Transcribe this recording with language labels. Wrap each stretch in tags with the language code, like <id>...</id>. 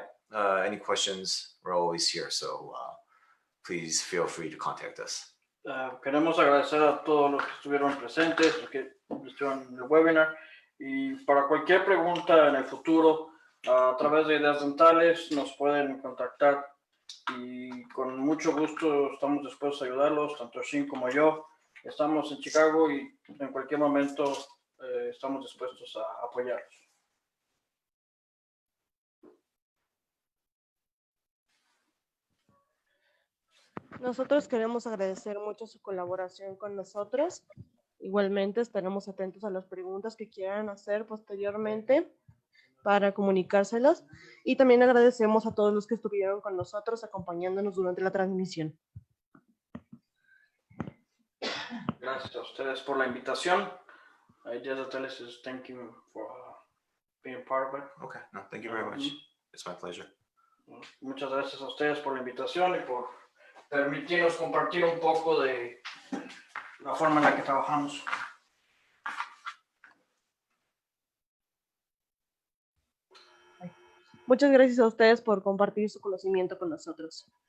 <en>Any questions, we're always here. So please feel free to contact us.</en> <es>Queremos agradecer a todos los que estuvieron presentes, los que estuvieron en el webinar, y para cualquier pregunta en el futuro, a través de Ideas Dentales nos pueden contactar y con mucho gusto estamos dispuestos a ayudarlos, tanto Shin como yo. Estamos en Chicago y en cualquier momento estamos dispuestos a apoyarlos. Nosotros queremos agradecer mucho su colaboración con nosotros. Igualmente estaremos atentos a las preguntas que quieran hacer posteriormente para comunicárselas. Y también agradecemos a todos los que estuvieron con nosotros acompañándonos durante la transmisión. Gracias a ustedes por la invitación.</es> <en>Ideas Dentales is thank you for being part of it. Okay. No, thank you very much. It's my pleasure.</en> <es>Muchas gracias a ustedes por la invitación y por permitirnos compartir un poco de la forma en la que trabajamos. Muchas gracias a ustedes por compartir su conocimiento con nosotros.</es>